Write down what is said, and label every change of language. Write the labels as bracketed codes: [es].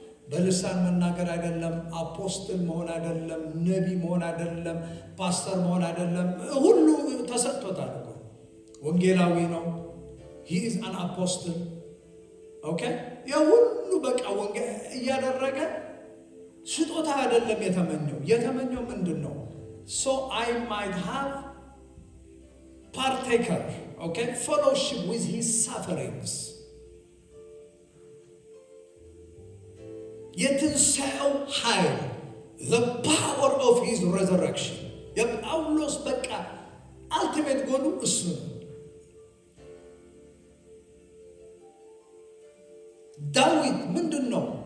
[am] በልሳን መናገር አይደለም፣ አፖስትል መሆን አይደለም፣ ነቢ መሆን አይደለም፣ ፓስተር መሆን አይደለም። ሁሉ ተሰጥቶታል እኮ ወንጌላዊ ነው። [en] he is an apostle. [am] okay የሁሉ በቃ ወንጌል እያደረገ ስጦታ አይደለም የተመኘው ምንድነው? [en] so I might have partaker, okay, fellowship with his sufferings. [am] የትንሣኤው ኃይል [en] the power of his resurrection [am] የጳውሎስ በቃ [en] ultimate goal [am] እሱ ነው። ዳዊት ምንድነው?